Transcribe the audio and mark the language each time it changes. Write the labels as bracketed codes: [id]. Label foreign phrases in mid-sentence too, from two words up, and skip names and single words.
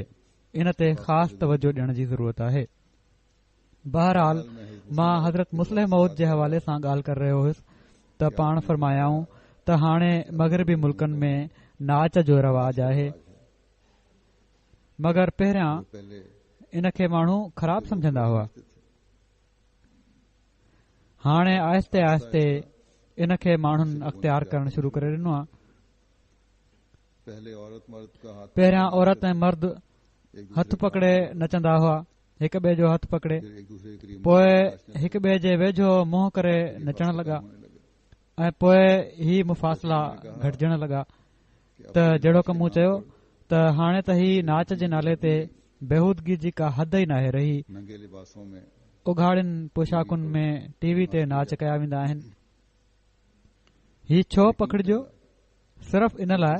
[sd] इन ते ख़ासि तवजो ॾियण जी ज़रूरत आहे। बहरहाल मां हज़रत मुस्लिम मौद जे हवाले सां ॻाल्हि करे रहियो हुयुसि त पाण फरमायाऊं त हाणे मग़रबी मुल्कनि में नाच जो रवाज आहे, मगर पहिरियां पहले इन खे माण्हू ख़राब समझंदा हुआ। हाणे आहिस्ते आहिस्ते इन खे माण्हुनि अख़्तियार करणु शुरू करे ॾिनो आहे। [ur] پہلے عورت مرد کا ہاتھ [sd] पहिरियां औरत ऐं मर्द [ur] ایک دوسرے [sd] हथ पकड़े नचंदा हुआ, हिक ॿिए जो हथ पकड़े, [ur] پھر ایک دوسرے کے قریب [sd] पोइ हिक ॿिए जे वेझो मुंहुं करे नचण लॻा [ur] ہونے لگے [sd] ऐं पोइ ही मुफ़ासिला घटिजण लॻा। त जहिड़ो कमु मूं चयो त हाणे त ही नाच जे नाले ते बेहूदगी जी का हद ई नाहे रही। [ur] ننگے لباسوں میں [sd] उघाड़ियुनि पोशाकुनि में टीवी ते नाच कया वेंदा आहिनि। ही छो पकड़िजो? सिर्फ़ इन लाइ